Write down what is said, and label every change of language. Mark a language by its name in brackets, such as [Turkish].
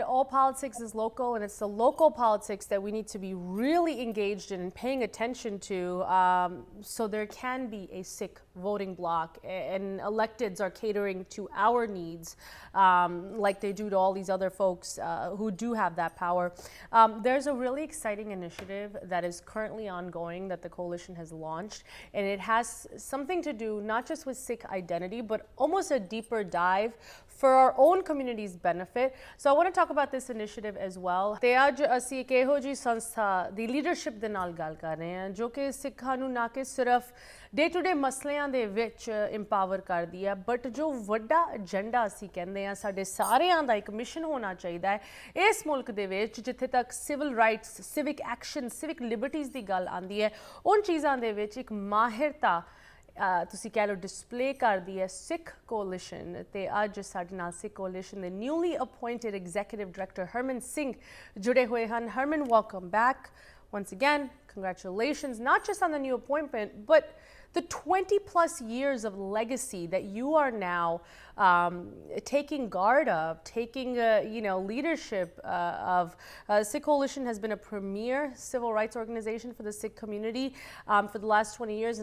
[English] All politics is local, and it's the local politics that we need to be really engaged in and paying attention to, so there can be a Sikh voting bloc, and electeds are catering to our needs, like they do to all these other folks who do have that power. There's a really exciting initiative that is currently ongoing that the coalition has launched, and it has something to do not just with Sikh identity, but almost a deeper dive for our own community's benefit. So I want to talk about this initiative as well. [Punjabi] ਤੇ ਅੱਜ ਅਸੀਂ ਇੱਕ ਇਹੋ ਜਿਹੀ ਸੰਸਥਾ ਦੀ leadership ਦੇ ਨਾਲ ਗੱਲ ਕਰ ਰਹੇ ਹਾਂ ਜੋ ਕਿ ਸਿੱਖਾਂ ਨੂੰ ਨਾ ਕਿ ਸਿਰਫ ਡੇ ਟੂ ਡੇ ਮਸਲਿਆਂ ਦੇ ਵਿੱਚ ਇੰਪਾਵਰ ਕਰਦੀ ਹੈ, ਬਟ ਜੋ ਵੱਡਾ ਏਜੰਡਾ ਅਸੀਂ ਕਹਿੰਦੇ ਹਾਂ ਸਾਡੇ ਸਾਰਿਆਂ ਦਾ ਇੱਕ ਮਿਸ਼ਨ ਹੋਣਾ ਚਾਹੀਦਾ ਹੈ ਇਸ ਮੁਲਕ ਦੇ ਵਿੱਚ, ਜਿੱਥੇ ਤੱਕ civil rights, civic action, civic liberties ਦੀ ਗੱਲ ਆਉਂਦੀ ਹੈ, ਉਨ ਚੀਜ਼ਾਂ ਦੇ ਵਿੱਚ ਇੱਕ ਮਾਹਿਰਤਾ ਤੁਸੀਂ ਕਹਿ ਲਓ ਡਿਸਪਲੇ ਕਰਦੀ ਹੈ ਸਿੱਖ ਕੋalition। ਤੇ ਅੱਜ ਸਾਡੇ ਨਾਲ ਸਿੱਖ ਕੋalition ਦੇ newly ਅਪੋਇੰਟਡ executive director Harman Singh ਜੁੜੇ ਹੋਏ ਹਨ। [English] Harman, welcome back once again. Congratulations, not just on the new appointment, but the 20 plus years of legacy that you are now taking guard of, taking leadership of. Sikh Coalition has been a premier civil rights organization for the Sikh community for the last 20 years.